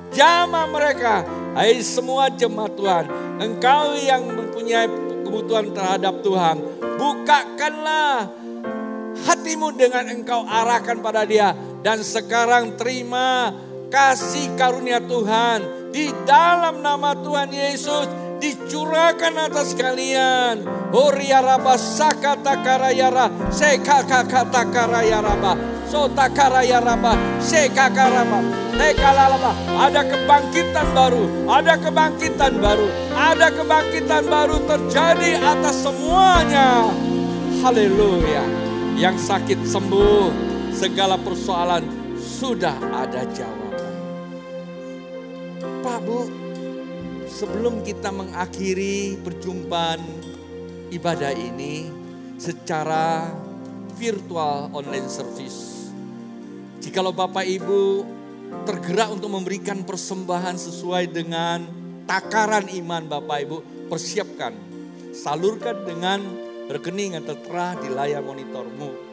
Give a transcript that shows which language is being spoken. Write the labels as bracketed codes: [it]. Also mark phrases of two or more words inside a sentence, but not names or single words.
[id] Hai semua jemaat Tuhan, Engkau yang mempunyai kebutuhan terhadap Tuhan, bukakanlah hatimu dengan engkau arahkan pada Dia. Dan sekarang terima kasih karunia Tuhan di dalam nama Tuhan Yesus dicurahkan atas kalian. Horiaraba sakata karayara sekakata karayaraba sota karayaraba sekakaraba sekalalaba. Ada kebangkitan baru, ada kebangkitan baru, ada kebangkitan baru terjadi atas semuanya. Haleluya. Yang sakit sembuh, segala persoalan sudah ada jawaban. Pak Bu, sebelum kita mengakhiri perjumpaan ibadah ini secara [en] virtual online service, [id] jikalau Bapak Ibu tergerak untuk memberikan persembahan sesuai dengan takaran iman Bapak Ibu, persiapkan, salurkan dengan rekening yang tertera di layar monitormu.